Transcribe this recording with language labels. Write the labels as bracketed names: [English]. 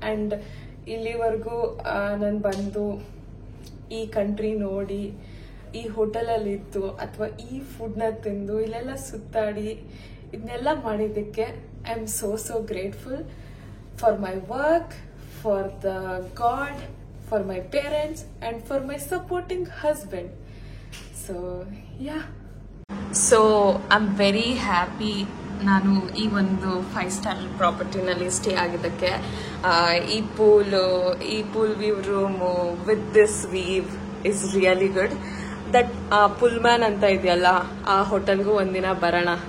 [Kannada] And ಇಲ್ಲಿವರೆಗೂ ನಾನು ಬಂದು ಈ ಕಂಟ್ರಿ ನೋಡಿ, ಈ ಹೋಟೆಲಲ್ಲಿ ಇದ್ದು ಅಥವಾ ಈ ಫುಡ್ನ ತಿಂದು ಇಲ್ಲೆಲ್ಲ ಸುತ್ತಾಡಿ ಇದನ್ನೆಲ್ಲ ಮಾಡಿದ್ದಕ್ಕೆ [English] I am so grateful for my work, for the God, for my parents, and for my supporting husband. So yeah. So I'm very happy [Kannada] ನಾನು ಈ ಒಂದು 5-star ಪ್ರಾಪರ್ಟಿನಲ್ಲಿ ಸ್ಟೇ ಆಗಿದ್ದಕ್ಕೆ. [English] ಈ pool view room with this view is really good. [Kannada] That ಪುಲ್ಮ್ಯಾನ್ ಅಂತ ಇದೆಯಲ್ಲ, ಆ ಹೋಟೆಲ್ಗೂ ಒಂದಿನ ಬರೋಣ.